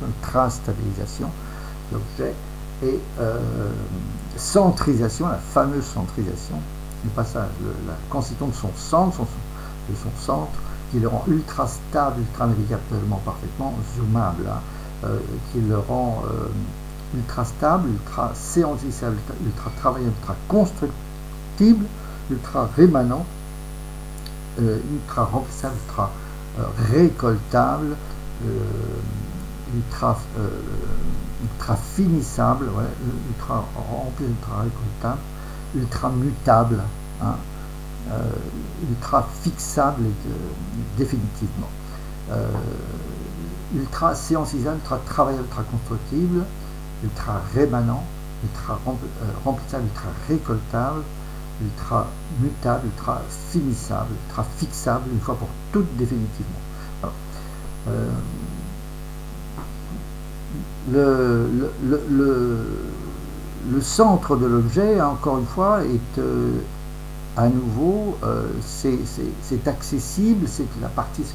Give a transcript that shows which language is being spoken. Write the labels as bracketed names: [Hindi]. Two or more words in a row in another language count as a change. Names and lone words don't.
[French] ultra-stabilisation de l'objet, et centrisation, la fameuse centrisation, le passage, la constitution de son centre, qui le rend ultra stable, ultra navigablement parfaitement zoomable, hein, qui le rend ultra stable, ultra séantisable, ultra travaillable, ultra constructible, ultra rémanent, ultra remplissable, ultra récoltable, ultra finissable, ouais, ultra rempli, ultra récoltable, ultra mutable, hein, ultra fixable définitivement. Ultra séancisable, ultra travaillable, ultra constructible, ultra rémanent, ultra remplissable, ultra récoltable, ultra mutable, ultra finissable, ultra fixable, une fois pour toutes définitivement. Alors, le centre de l'objet, encore une fois, est à nouveau, c'est accessible, c'est la partie, ce